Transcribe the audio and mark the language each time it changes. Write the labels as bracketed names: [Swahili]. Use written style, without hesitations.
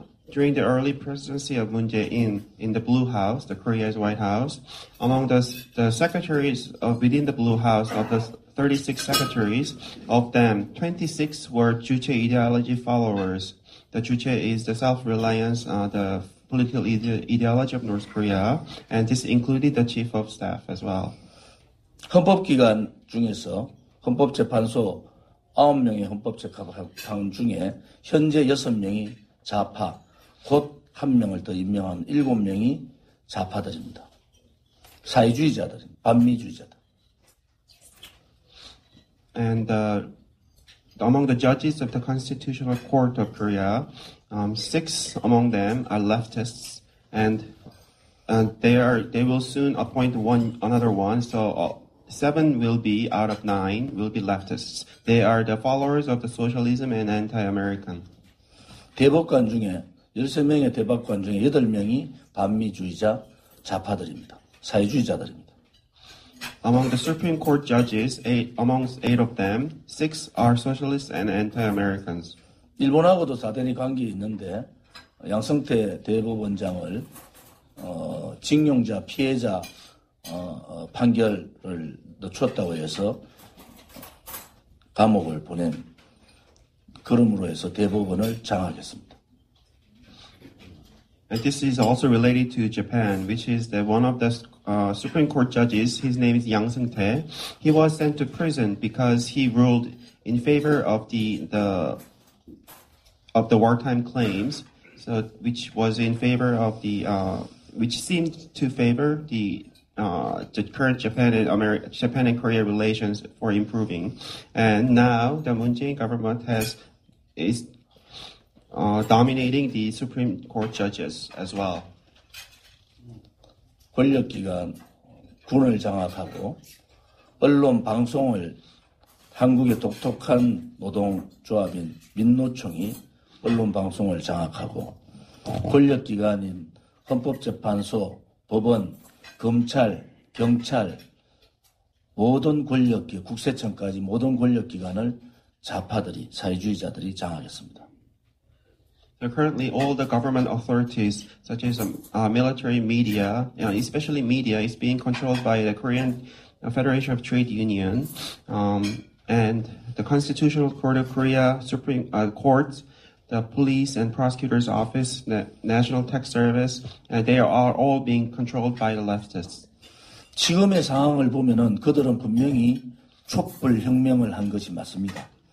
[English] during the early presidency of Moon Jae-in in the Blue House, the Korea's White House, among the secretaries within the Blue House, of the 36 secretaries, of them 26 were Juche ideology followers. The Juche is the self-reliance, the political ideology of North Korea, and this included the chief of staff as well. [Korean] 헌법기관 중에서 헌법재판소 9명의 헌법재판관 중에 현재 6명이 좌파, 곧 1명을 더 임명한 7명이 좌파들입니다. 사회주의자들입니다. 반미주의자들. [English] And among the judges of the Constitutional Court of Korea, 6 among them are leftists, and they will soon appoint another one. So 7 will be out of 9 will be leftists. They are the followers of the socialism and anti-American. [Korean] 대법관 중에 13명의 대법관 중에 8명이 반미주의자 좌파들입니다. 사회주의자들입니다. [English] Among the Supreme Court judges, amongst 8 of them, 6 are socialists and anti-Americans. [Korean] 일본하고도 사대리 관계 있는데 양성태 대법원장을 징용자 피해자 판결을 늦췄다고 해서 감옥을 보낸 그럼으로 해서 대법원을 장악했습니다. [English] And this is also related to Japan, which is that one of the Supreme Court judges, his name is Yang Seung-tae. He was sent to prison because he ruled in favor of the wartime claims, so which was in favor of which seemed to favor the current Japan and Korea relations for improving. And now the Moon Jae-in government is dominating the Supreme Court judges as well. [Korean] 권력기관, 군을 장악하고 언론, 방송을 한국의 독특한 노동조합인 민노총이 언론, 방송을 장악하고 권력기관인 헌법재판소, 법원, 검찰, 경찰, 모든 권력기, 국세청까지 모든 권력기관을 좌파들이, 사회주의자들이 장악했습니다. [English] So currently, all the government authorities, such as military, media, especially media, is being controlled by the Korean Federation of Trade Union, and the Constitutional Court of Korea, Supreme Court, the Police and Prosecutor's Office, National Tax Service, and they are all being controlled by the leftists. [Korean] 지금의 상황을 보면은 그들은 분명히 촛불 혁명을 한 것이 맞습니다.